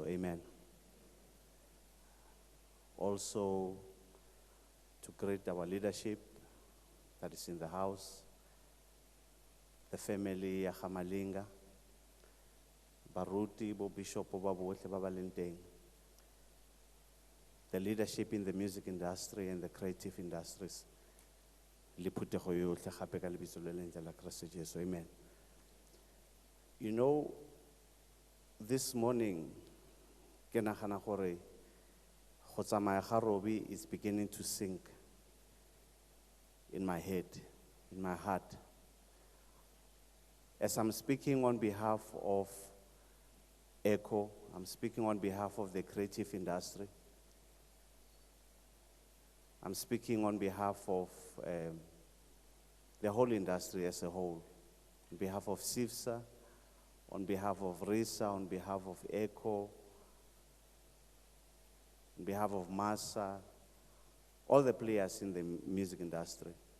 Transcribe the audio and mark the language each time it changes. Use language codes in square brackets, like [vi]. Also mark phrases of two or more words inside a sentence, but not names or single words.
[en] Amen. Also to greet our leadership that is in the house, the family [tn] ya Malinga, baruti bo bishop ba botlhe ba ba leng teng, [en] the leadership in the music industry and the creative industries. [tn] Le phutego yotlhe gape ka lebitso le lentle la Kriste Jesu. [en] Amen. You know, this morning, [tn] ke nagana gore go tsamaya ga [en] Robbie is beginning to sink in my head, in my heart. As I'm speaking on behalf of ECHO, I'm speaking on behalf of the creative industry. I'm speaking on behalf of the whole industry as a whole, on behalf of SIFSA, on behalf of RISA, on behalf of ECHO, on behalf of MASA, all the players in the music industry.